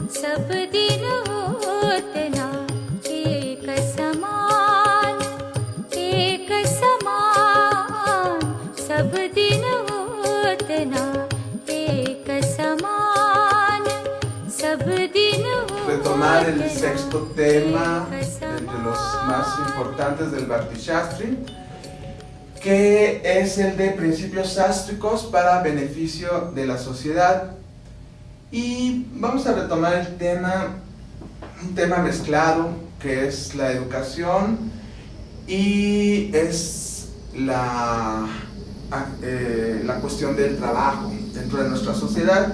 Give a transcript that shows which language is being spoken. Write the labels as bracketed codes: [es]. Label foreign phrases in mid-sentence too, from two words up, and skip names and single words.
[hi] सब दिन होतना एक समान सब दिन होतना एक समान सब दिन [es] retomar el sexto tema de los más importantes del Bhakti Shastri, que es el de principios sástricos para beneficio de la sociedad. Y vamos a retomar el tema, un tema mezclado, que es la educación y es la cuestión del trabajo dentro de nuestra sociedad.